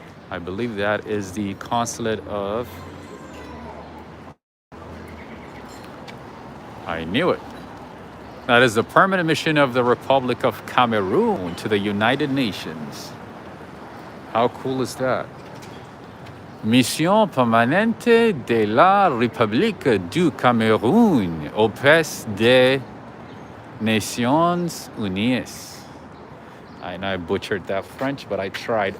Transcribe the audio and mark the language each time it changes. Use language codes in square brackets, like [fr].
[en] I believe that is the consulate of. I knew it. That is the permanent mission of the Republic of Cameroon to the United Nations. How cool is that? [fr] Mission permanente de la République du Cameroun auprès des Nations Unies. [en] I know I butchered that French, but I tried.